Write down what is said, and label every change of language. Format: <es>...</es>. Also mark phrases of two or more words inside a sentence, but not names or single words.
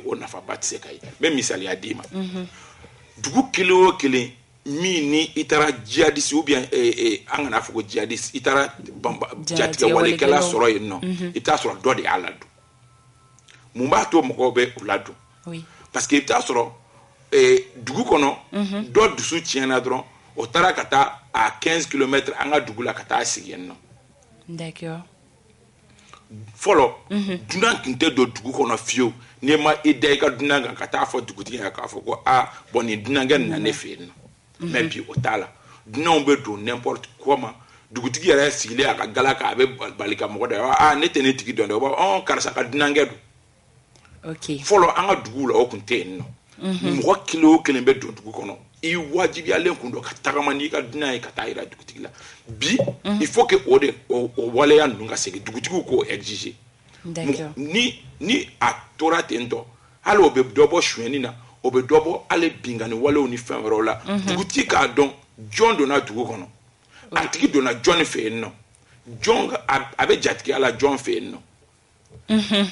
<bm>o nafaba tɛ se ka ye n bɛ misaliya d'i ma dugu kelen o kelen min ni i taara djihadiste</bm> <fr>ou bien</fr> <bm>an kana fɔ ko djihadiste i taara jatigɛ walekɛla sɔrɔ yen nɔ i t'a sɔrɔ dɔ de y'a ladon mun b'a to mɔgɔw bɛ u ladon parce que i t'a sɔrɔ dugu kɔnɔ dɔ dusu tiɲɛna dɔrɔn o taara ka taa a 15 km an ka dugu la ka taa sigi yen nɔ. D'accord. Fɔlɔ dunan tun tɛ don dugu kɔnɔ fiyewu n'i ma i da i ka dunan kan ka taa fɔ dugutigi ye k'a fɔ ko bon nin dunankɛ nin na ne fɛ yen nɔ mais bi o t'a la dunanw bɛ don</bm> <fr>n'importe comment</fr> <bm>dugutigi yɛrɛ sigilen a ka gala kan a bɛ bali ka mɔgɔ da ne tɛ ne tigi dɔn dɛ o b'a karisa ka dunankɛ don. Fɔlɔ an ka duguw la o tun tɛ yen nɔ mɔgɔ kelen o kelen bɛ don dugu kɔnɔ i wajibiyalen kun don ka tagama n'i ka dunan ye ka taa yira dugutigi la bi</bm> <fr>il faut que</fr> <bm>o waleya ninnu ka segin dugutigiw k'o exiger ni a tora ten tɔ hali o bɛ dɔ bɔ sonyɛni na o bɛ dɔ bɔ hali bingani walew ni fɛn wɛrɛw la dugutigi k'a dɔn jɔn donna dugu kɔnɔ a tigi donna jɔn fɛ yen nɔ jɔn a bɛ jatigiya la jɔn fɛ yen nɔ</bm>